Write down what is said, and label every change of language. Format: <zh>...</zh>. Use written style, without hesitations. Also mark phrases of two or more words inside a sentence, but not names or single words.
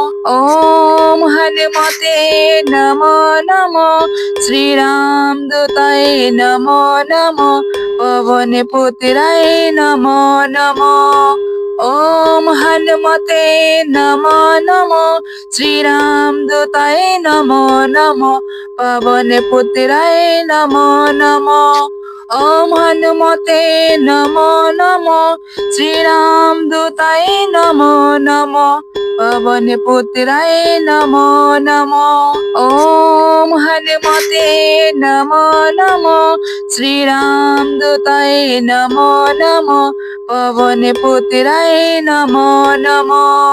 <sa>ॐ हनुमते नमो नमो, श्रीरामदूताय नमो नमो, पवनपुत्राय नमो नमो। ॐ हनुमते नमो नमो, श्रीरामदूताय नमो नमो, पवनपुत्राय नमो नमो। ওম হনুমতে নমো নমো, শ্রীরাম দূতায় নমো নমো, পবন পুত্রায় নমো নমো। ওম হনুমতে নমো নমো, শ্রীরাম দূতায় নমো নমো, পবন পুত্রায় নমো নমো।</sa>